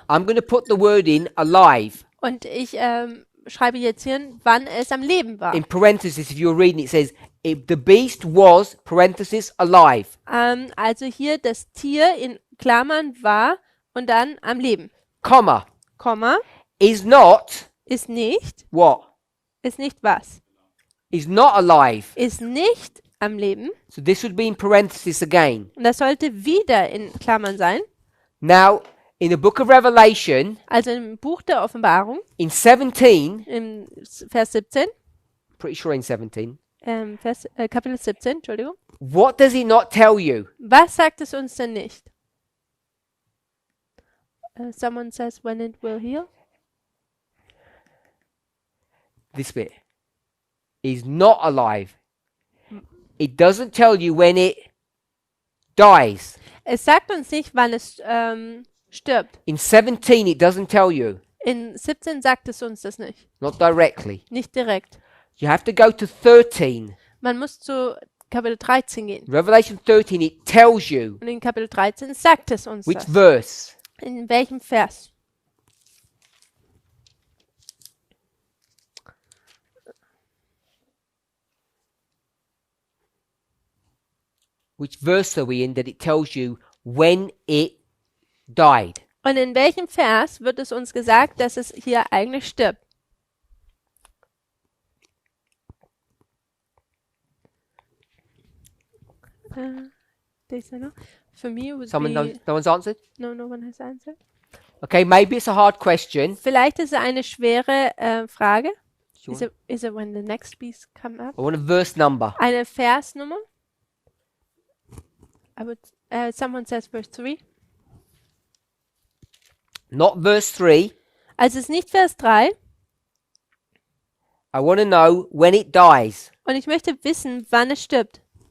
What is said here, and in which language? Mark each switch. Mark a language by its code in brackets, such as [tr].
[en] I'm going to put the word in alive. [de] und ich schreibe jetzt hier, wann es am Leben war. [en] In parentheses, if you're reading, it says the beast was parenthesis alive. [de] Also hier das Tier in Klammern war und dann am Leben. [en] Comma [de] Komma [en] is not [de] ist nicht [en] what? [de] was. [en] Is not alive. [de] Ist nicht am Leben. [en] So this would be in parenthesis again. [de] Und das sollte wieder in Klammern sein. [en] Now, in the book of Revelation, [de] Also im Buch der Offenbarung, [en] in 17, [de] im Vers 17, [en] pretty sure in 17, [de] Kapitel 17, Entschuldigung. [en] what does it not tell you? [de] Was sagt es uns denn nicht? [en] Someone says when it will heal. This bit is not alive. It doesn't tell you when it dies. [de] Es sagt uns nicht, wann es stirbt. [en] In 17, it doesn't tell you, [de] In 17 sagt es uns das nicht. [en] not directly. [de] Nicht direkt. [en] You have to go to 13. [de] Man muss zu Kapitel 13 gehen. [en] Revelation 13, it tells you [de] Und in Kapitel 13 sagt es uns [en] which [de] das. [en] verse. [de] In welchem Vers? [en] Which verse are we in that it tells you when it died? [de] Und in welchem Vers wird es uns gesagt, dass es hier eigentlich stirbt? Dieser noch? [en] For me it would Someone be... knows, no one's answered? No one has answered. Okay, maybe it's a hard question. [de] Vielleicht ist es eine schwere Frage. [en] Do you Is it when the next beast come up? I want a verse number. [de] Eine Versnummer? [en] Someone says verse 3. Not verse 3. [de] Also es ist nicht Vers 3. [en] I want to know when it dies. [de] Und ich möchte wissen, wann es stirbt.